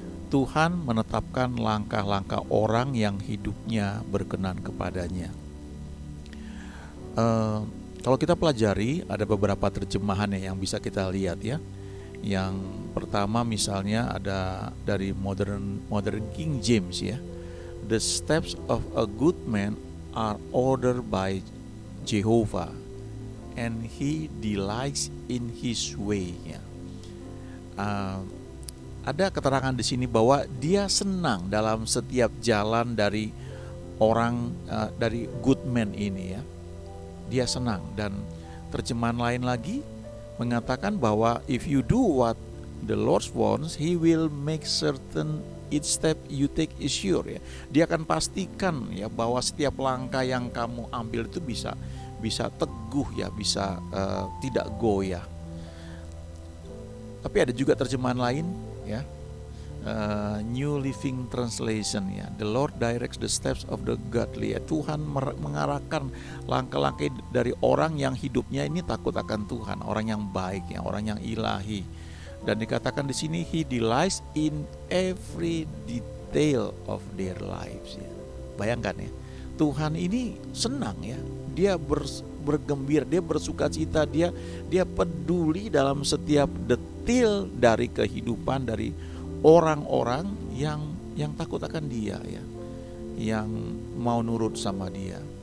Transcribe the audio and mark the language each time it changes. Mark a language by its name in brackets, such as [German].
[Indonesian] Tuhan menetapkan langkah-langkah orang yang hidupnya berkenan kepadanya. Kalau kita pelajari, ada beberapa terjemahan yang bisa kita lihat ya. Yang pertama misalnya ada dari modern King James ya. [English] The steps of a good man are ordered by Jehovah, and he delights in his way ya. [Indonesian] Ada keterangan di sini bahwa dia senang dalam setiap jalan dari orang dari [English] good man [Indonesian] ini ya. Dia senang, dan terjemahan lain lagi mengatakan bahwa [English] if you do what the Lord wants, He will make certain each step you take is sure ya. [Indonesian] Dia akan pastikan ya bahwa setiap langkah yang kamu ambil itu bisa teguh ya, bisa tidak goyah. Tapi ada juga terjemahan lain ya, New Living Translation ya. [English] The Lord directs the steps of the godly [Indonesian] ya. Tuhan mengarahkan langkah-langkah dari orang yang hidupnya ini takut akan Tuhan, orang yang baik ya, orang yang ilahi. Dan dikatakan di sini [English] He delights in every detail of their lives ya. [Indonesian] Bayangkan ya, Tuhan ini senang ya. Dia bergembira, dia bersukacita, dia peduli dalam setiap detail dari kehidupan dari orang-orang yang takut akan Dia ya, yang mau nurut sama Dia.